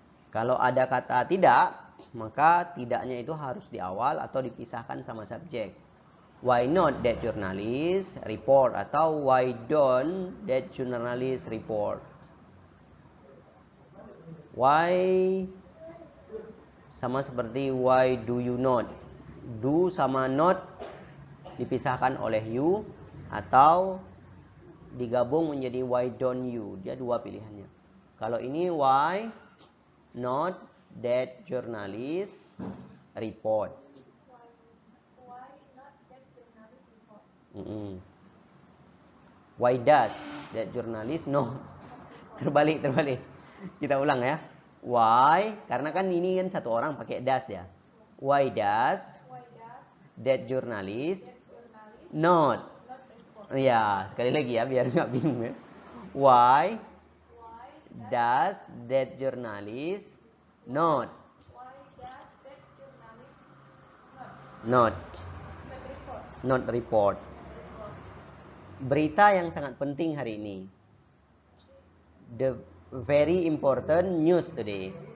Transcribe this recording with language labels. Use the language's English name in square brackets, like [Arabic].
[Indonesian] Kalau ada kata tidak, maka tidaknya itu harus di awal atau dipisahkan sama subjek. [English] Why not that journalist report? Atau why don't that journalist report? Why [Indonesian] sama seperti [English] why do you not? [Indonesian] Do sama not dipisahkan oleh you atau digabung menjadi [English] why don't you. [Indonesian] Dia dua pilihannya. Kalau ini [English] why not that journalist report. Why not that journalist report? Why does that journalist no? [Indonesian] Terbalik. Kita ulang ya. [English] Why? [Indonesian] Karena kan ini kan satu orang pakai does ya. [English] Why does Why does that journalist that journalist not? not report? [Indonesian] Ya, sekali lagi ya biar nggak bingung ya. [English] Why Why does that journalist not why does that journalist not not report? not report? [Indonesian] Berita yang sangat penting hari ini. [English] The very important news today.